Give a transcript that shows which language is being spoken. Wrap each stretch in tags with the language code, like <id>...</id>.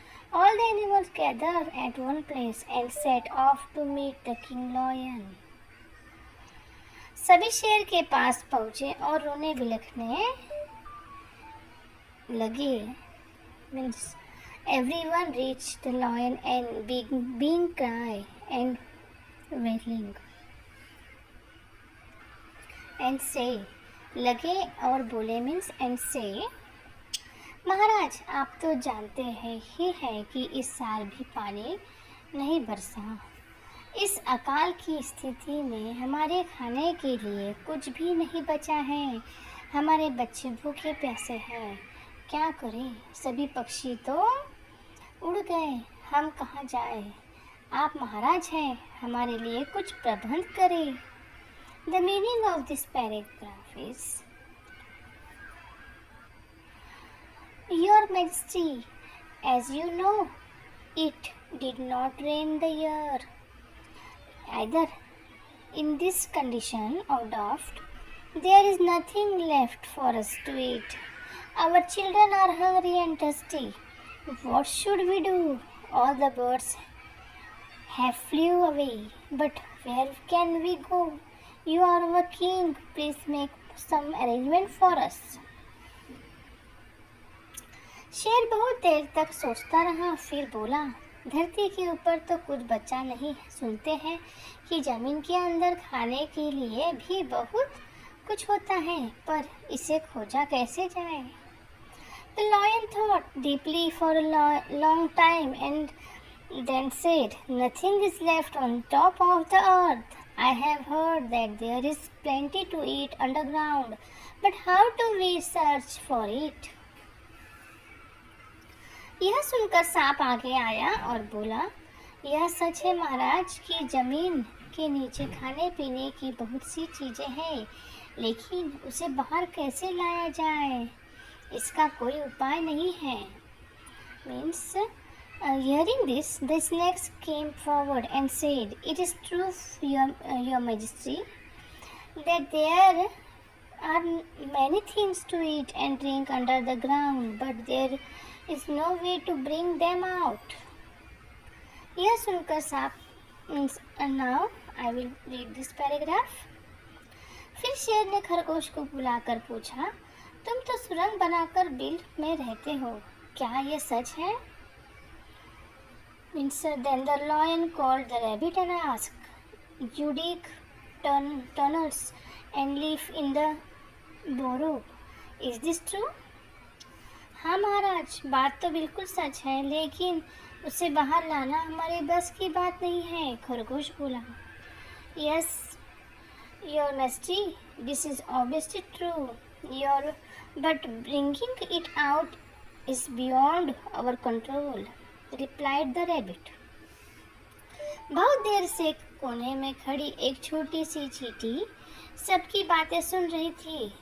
<en>All the animals gathered at one place and set off to meet the king lion.</en> <hi>सभी शेर के पास पहुंचे और रोने बिलखने लगे.</hi> <en>Means everyone reached the lion and being cry and wailing and say.</en> <hi>लगे और बोले means and say, महाराज आप तो जानते हैं ही है कि इस साल भी पानी नहीं बरसा. इस अकाल की स्थिति में हमारे खाने के लिए कुछ भी नहीं बचा है. हमारे बच्चे भूखे प्यासे हैं. क्या करें? सभी पक्षी तो उड़ गए. हम कहाँ जाएं? आप महाराज हैं, हमारे लिए कुछ प्रबंध करें.</hi> <en>The meaning of this paragraph is, Your Majesty, as you know, it did not rain the year. Either in this condition of drought, there is nothing left for us to eat. Our children are hungry and thirsty. What should we do? All the birds have flew away. But where can we go? You are our king. Please make some arrangement for us.</en> <hi>शेर बहुत देर तक सोचता रहा. फिर बोला, धरती के ऊपर तो कुछ बचा नहीं. सुनते हैं कि जमीन के अंदर खाने के लिए भी बहुत कुछ होता है, पर इसे खोजा कैसे जाए?</hi> <en>The lion thought deeply for a long time and then said, "Nothing is left on top of the earth. I have heard that there is plenty to eat underground, but how do we search for it?"</en> <hi>यह सुनकर सांप आगे आया और बोला, यह सच है महाराज कि जमीन के नीचे खाने पीने की बहुत सी चीजें हैं, लेकिन उसे बाहर कैसे लाया जाए, इसका कोई उपाय नहीं है।</hi> <en>Means, hearing this, the snakes came forward and said, "It is true, your Majesty, that there are many things to eat and drink under the ground, but there is no way to bring them out."</en> <hi>यह सुनकर सांप,</hi> <en>now I will read this paragraph.</en> <hi>फिर शेर ने खरगोश को बुलाकर पूछा, तुम तो सुरंग बनाकर बिल में रहते हो, क्या ये सच है?</hi> <en>Then the lion called the rabbit and asked, "You dig tunnels and live in the burrow. Is this true?"</en> <hi>हाँ महाराज, बात तो बिल्कुल सच है, लेकिन उसे बाहर लाना हमारे बस की बात नहीं है, खरगोश बोला।</hi> <en>Yes, your majesty, this is obviously true. But bringing it out is beyond our control, replied the rabbit.</en> <hi>बहुत देर से कोने में खड़ी एक छोटी सी चींटी सबकी बातें सुन रही थी।</hi>